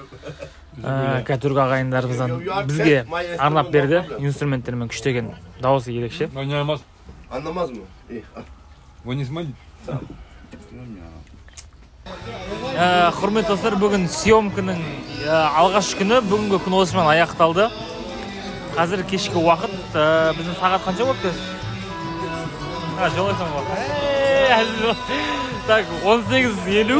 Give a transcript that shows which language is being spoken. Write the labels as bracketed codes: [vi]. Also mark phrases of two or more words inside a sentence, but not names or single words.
[kk] Түрк ағайындарымыздан бізге арнап берді. Инструменттермен күштеген дауысы ерекше. [tr] Anlamaz mı? İyi. [ru] Вы не смотрите? [kk] Құрметті достар, бүгін съемканың алғашқы күні, бүгінгі күн осымен аяқталды. Қазір кешкі уақыт, біздің сағат қанша болып тұрсыз? Жолайсан ғой. Так, 18:50.